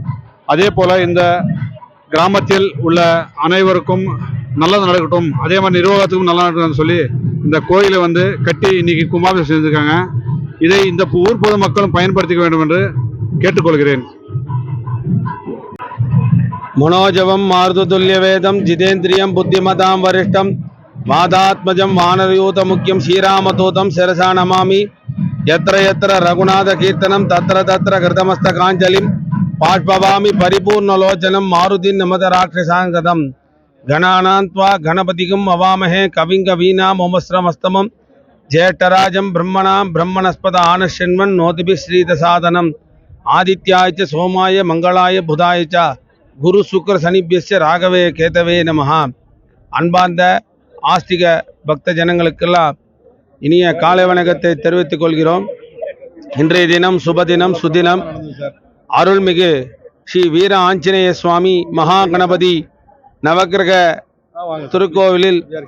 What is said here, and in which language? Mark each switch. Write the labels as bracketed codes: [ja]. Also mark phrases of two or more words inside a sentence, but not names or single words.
[ta] அதே போல இந்த கிராமத்தில் உள்ள அனைவருக்கும் நல்லது நடக்கட்டும், அதே மாதிரி நிர்வாகத்துக்கும் நல்லா நடக்கணும்னு சொல்லி இந்த கோயிலை கட்டி இன்னைக்கு கும்பாபிஷேகம் செஞ்சிருக்காங்க. இதை இந்த ஊர் பொதுமக்களும் பயன்படுத்திக்க வேண்டும் என்று கேட்டுக்கொள்கிறேன். [sa] मनोजवं मारुततुल्यवेदं जितेन्द्रियं बुद्धिमतां वरिष्ठं वादात्मजं वानरयूतमुख्यं श्रीरामदूतं शिरसा नमामि. यत्र यत्र रघुनाथकीर्तनं तत्र तत्र कृतमस्तकाञ्जलिं बाष्पवामि परिपूर्णलोचनं मारुतिं नमत राक्षसाङ्गतं. गणानां त्वा गणपतिं अवामहे कविं कवीनामुपस्रमस्तमं ज्येष्ठराजं ब्रह्मणां ब्रह्मणस्पत आनश्यन्वन् नोतिभिः श्रीदसादनम्. आदित्याय च सोमाय मङ्गलाय बुधाय च गुरु शुक्र शनिभ्यश्च राहवे केतवे नमः. [ta] அன்பார்ந்த ஆஸ்திக பக்த ஜனங்களுக்கெல்லாம் இனிய காலை வணக்கத்தை தெரிவித்துக் கொள்கிறோம். இன்றைய தினம் சுபதினம் சுதினம் அருள்மிகு ஸ்ரீ வீர ஆஞ்சநேய சுவாமி மகா கணபதி நவக்கிரக திருக்கோவிலில்